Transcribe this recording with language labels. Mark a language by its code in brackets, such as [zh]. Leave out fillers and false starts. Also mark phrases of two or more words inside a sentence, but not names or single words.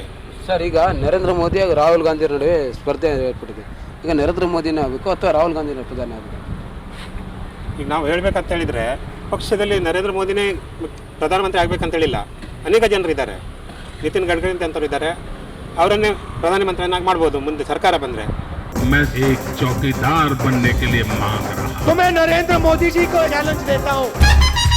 [kn] ಸರ್, ಈಗ ನರೇಂದ್ರ ಮೋದಿ ಹಾಗೂ ರಾಹುಲ್ ಗಾಂಧಿ ನಡುವೆ ಸ್ಪರ್ಧೆ ಏರ್ಪಟ್ಟಿದೆ. ಈಗ ನರೇಂದ್ರ ಮೋದಿನೇ ಆಗಬೇಕು ಅಥವಾ ರಾಹುಲ್ ಗಾಂಧಿನ ಪ್ರಧಾನಿ ಆಗಬೇಕು? ಈಗ ನಾವು ಹೇಳಬೇಕಂತ ಹೇಳಿದರೆ ಪಕ್ಷದಲ್ಲಿ ನರೇಂದ್ರ ಮೋದಿನೇ ಪ್ರಧಾನಮಂತ್ರಿ ಆಗಬೇಕಂತ ಹೇಳಿಲ್ಲ. ಅನೇಕ ಜನರು ಇದ್ದಾರೆ, ನಿತಿನ್ ಗಡ್ಕರಿ ಅಂತವ್ರು ಇದ್ದಾರೆ. ಅವರನ್ನೇ ಪ್ರಧಾನಮಂತ್ರಿಯನ್ನಾಗಿ ಮಾಡ್ಬೋದು ಮುಂದೆ ಸರ್ಕಾರ ಬಂದರೆ. [hi] मैं एक चौकीदार बनने के लिए मांग रहा हूं। तुम्हें नरेंद्र मोदी जी को चैलेंज देता हूं।